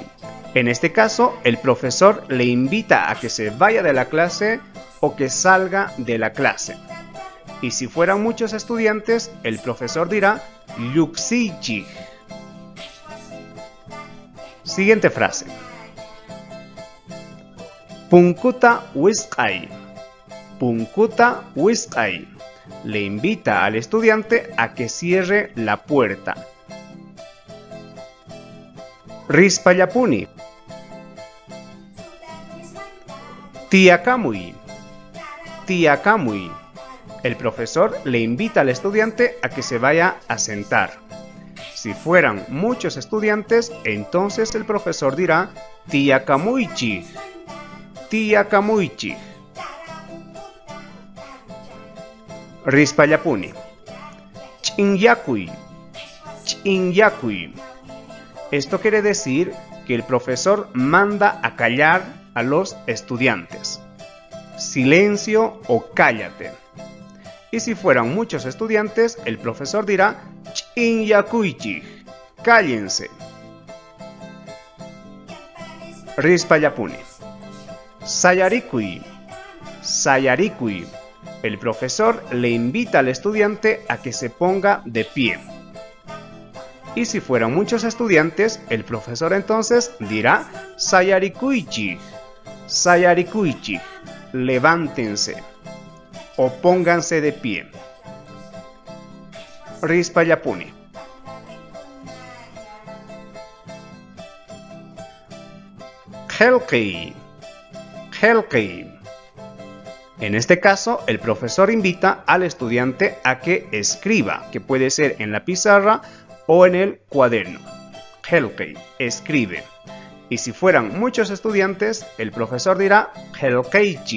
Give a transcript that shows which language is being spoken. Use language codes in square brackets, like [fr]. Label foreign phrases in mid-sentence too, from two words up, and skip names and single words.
[es] En este caso, el profesor le invita a que se vaya de la clase o que salga de la clase. Y si fueran muchos estudiantes, el profesor dirá Lluksichik. Siguiente frase. [qu] Punkuta wisqay. Punkuta wisqay. [es] Le invita al estudiante a que cierre la puerta. [qu] Rispallapuni. Tiyakamuy. Tiyakamuy. [es] El profesor le invita al estudiante a que se vaya a sentar. Si fueran muchos estudiantes, entonces el profesor dirá Tiyakamuychik. [qu] Tiyakamuychik. Rispallapuni. Ch'inyakuy. Ch'inyakuy. [es] Esto quiere decir que el profesor manda a callar a los estudiantes. Silencio o cállate. Y si fueran muchos estudiantes, el profesor dirá Ch'inyakuychik. Cállense. Rispallapuni. [qu] Sayarikuy. Sayarikuy. [es] El profesor le invita al estudiante a que se ponga de pie. Y si fueran muchos estudiantes, el profesor entonces dirá Sayarikuychik. [qu] Sayarikuychik. [es] Levántense o pónganse de pie. [qu] Rispallapuni. Qellqiy. Qellqiy. [es] En este caso, el profesor invita al estudiante a que escriba, que puede ser en la pizarra o en el cuaderno. Qellqiy, escribe. Y si fueran muchos estudiantes, el profesor dirá Qellqiychik.